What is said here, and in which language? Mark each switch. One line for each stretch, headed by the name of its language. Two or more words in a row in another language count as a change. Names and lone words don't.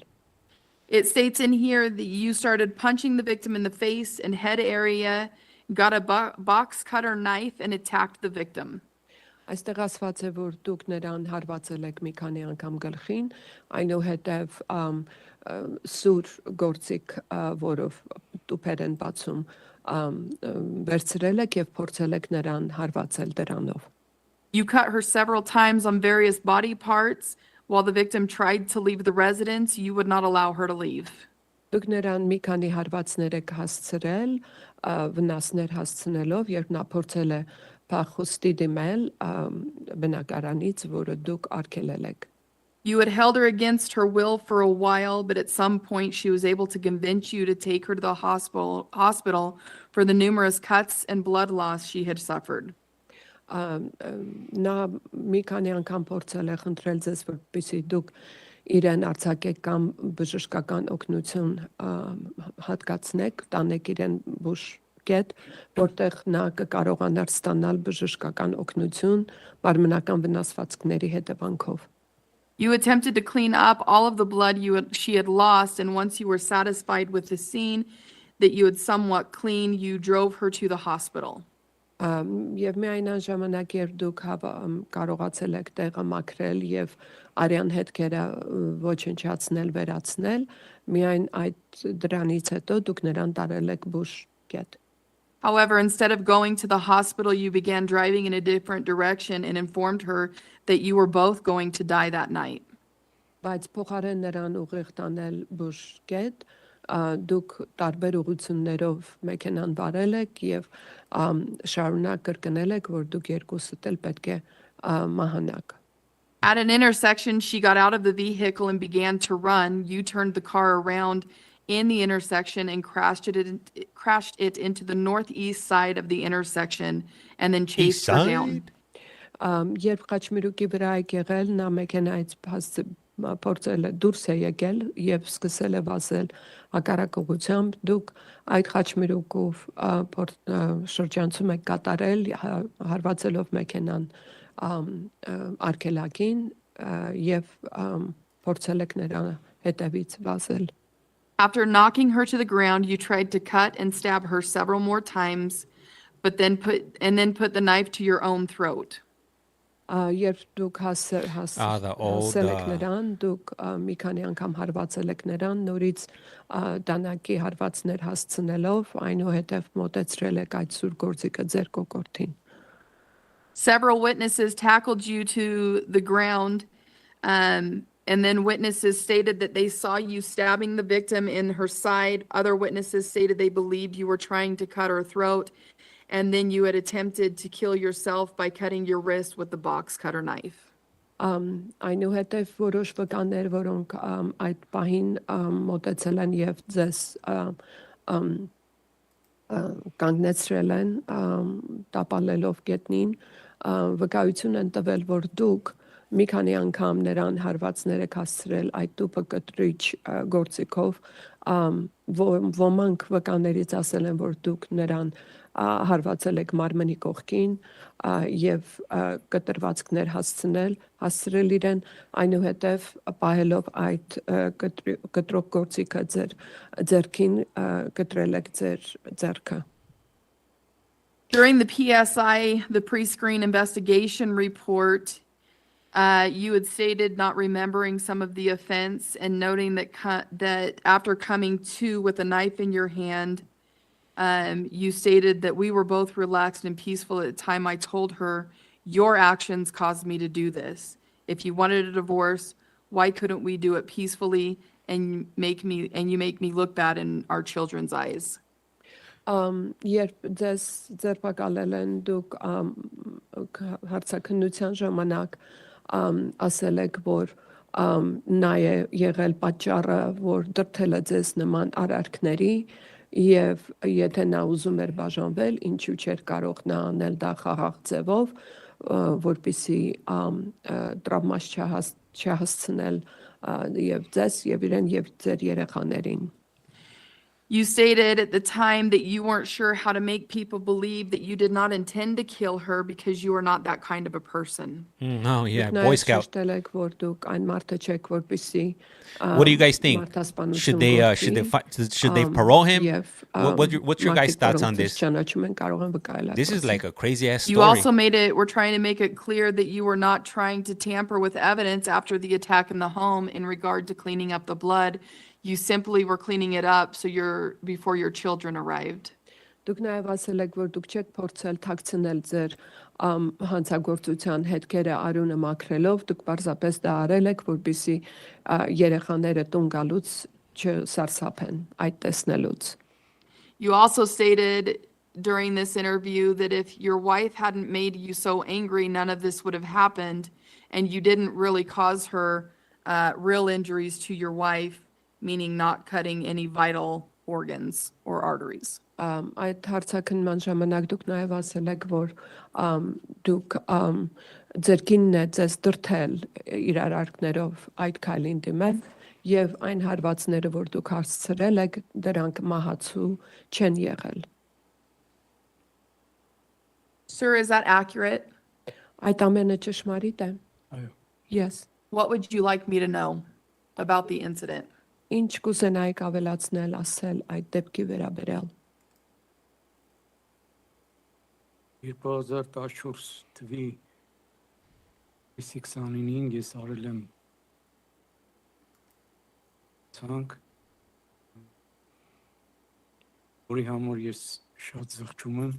English: It states in here that you started punching the victim in the face and head area, got a box cutter knife and attacked the victim.
Armenian: Այստեղ ասված է, որ դուք նրան հարվածել եք մի քանի անգամ գլխին, այնուհետև սուր գործիք, որով տուփեր են բացում, վերցրել եք եւ փորձել եք նրան հարվածել դրանով։
English: You cut her several times on various body parts. While the victim tried to leave the residence, you would not allow her to leave.
Armenian: Դուք նրան մի քանի հարվածներ եք հասցրել, վնասներ հասցնելով, երբ նա փորձել է փախուստի դիմել բնակարանից, որը դուք արգելել եք։
English: You had held her against her will for a while, but at some point she was able to convince you to take her to the hospital for the numerous cuts and blood loss she had suffered.
Armenian: Նա մի քանի անգամ փորձել է խնդրել ձեզ, որպեսզի դուք իրեն արձակեք կամ բժշկական օգնություն հատկացնեք, տանեք իրեն բուժկետ, որտեղ նա կկարողանար ստանալ բժշկական օգնություն մարմնական վնասվածքների հետևանքով։
English: You attempted to clean up all of the blood she had lost, and once you were satisfied with the scene that you had somewhat cleaned, you drove her to the hospital.
Armenian: Եվ միայն այն ժամանակ, երբ դուք կարողացել եք տեղը մաքրել եւ արյան հետքերը ոչնչացնել, վերացնել, միայն այդ դրանից հետո դուք նրան տարել եք բուժկետ։
English: However, instead of going to the hospital, you began driving in a different direction and informed her that you were both going to die that night.
Armenian: Բայց փոխարեն նրան ուղիղ տանել բուժկետ, դուք տարբեր ուղղություններով մեքենան վարել եք եւ շարունակ կրկնել եք, որ դուք երկուսդ էլ պետք է մահանաք։
English: At an intersection, she got out of the vehicle and began to run. You turned the car around in the intersection and crashed it into the northeast side of the intersection and then chased her down.
Armenian: Երբ խաչմերուկի վրա եք եղել, նա մեքենայից փորձել է դուրս է եկել եւ սկսել է վազել հակառակ ուղղությամբ, դուք այդ խաչմերուկով շրջանցում եք կատարել, հարվածելով մեքենան արգելակին եւ փորձել եք նրա հետևից վազել։
English: After knocking her to the ground, you tried to cut and stab her several more times, but then put the knife to your own throat.
Armenian: Երբ դուք հասել եք նրան, դուք մի քանի անգամ հարվածել եք նրան, նորից դանակի հարվածներ հասցնելով, այնուհետև մոտեցրել եք այդ սուր գործիքը ձեր կոկորդին։
English: Several witnesses tackled you to the ground, and then witnesses stated that they saw you stabbing the victim in her side. Other witnesses stated they believed you were trying to cut her throat, and then you had attempted to kill yourself by cutting your wrist with the box cutter knife.
Armenian: Այնուհետև որոշ վկաներ, որոնք այդ պահին մոտեցել են եւ ձեզ կանգնեցրել են, տապալելով գետնին, վկայություն են տվել, որ դուք մի քանի անգամ նրան հարվածներ եք հասցրել այդ տուփը կտրիչ գործիքով, ոմանք վկաներից ասել են, որ դուք նրան հարվածել եք մարմնի կողքին եւ կտրվածքներ հասցրել իրեն, այնուհետև պահելով այդ կտրող գործիքը ձեր ձեռքին կտրել եք ձեր ձեռքը։
English: During the PSI, the pre-screen investigation report, you had stated not remembering some of the offense and noting that after coming to with a knife in your hand, you stated that we were both relaxed and peaceful at the time. I told her, your actions caused me to do this. If you wanted a divorce, why couldn't we do it peacefully and you make me look bad in our children's eyes?
Armenian: Երբ ձեզ ձերբակալել են, դուք հարցաքննության ժամանակ ասել եք, որ նա է եղել պատճառը, որ դրդել է ձեզ նման արարքների, եւ եթե նա ուզում էր բաժանվել, ինչու չէր կարող նա անել դա խաղաղ ձևով, որպեսզի տրավմաս չհասցնել եւ ձեզ եւ իրեն եւ ձեր երեխաներին։
English: You stated at the time that you weren't sure how to make people believe that you did not intend to kill her because you are not that kind of a person. Oh, yeah,
Armenian: Դուք
English: Boy
Armenian: նաև
English: Scout.
Armenian: ճշտել եք, որ դուք այն մարդը չեք, որպեսզի
English: What do you guys think?
Armenian: մարդասպանություն
English: Should they
Armenian: գործի,
English: parole him?
Armenian: եւ,
English: What's your guys'
Armenian: մարդիկ,
English: thoughts on
Armenian: որոնք
English: this?
Armenian: ձեզ ճանաչում են, կարող են վկայել
English: This is
Armenian: այդպես։
English: like a crazy ass You story. also we're trying to make it clear that you were not trying to tamper with evidence after the attack in the home in regard to cleaning up the blood. You simply were cleaning it up before your children arrived.
Armenian: Դուք նաև ասել եք, որ դուք չեք փորձել թաքցնել ձեր հանցագործության հետքերը արյունը մաքրելով, դուք պարզապես դա արել եք, որպեսզի երեխաները տուն գալուց չսարսափեն այդ տեսնելուց։
English: You also stated during this interview that if your wife hadn't made you so angry, none of this would have happened, and you didn't really cause her real injuries to your wife, meaning not cutting any vital organs or arteries.
Armenian: Այդ հարցաքննման ժամանակ դուք նաև ասել եք, որ դուք ձեր կինն է ձեզ դրթել իր արարքներով այդ քայլին դիմել եւ այն հարվածները, որ դուք հասցրել եք, դրանք մահացու չեն եղել։
English: Sir, is that accurate?
Armenian: Այդ ամենը ճշմարիտ է։ Այո։
English: Yes. What would you like me to know about the incident?
Armenian: Ինչ կուզենայիք ավելացնել, ասել այդ դեպքի վերաբերյալ։ 2014 թվի 29-ին ես արել եմ ցանկ, որի համար ես շատ զղջում եմ։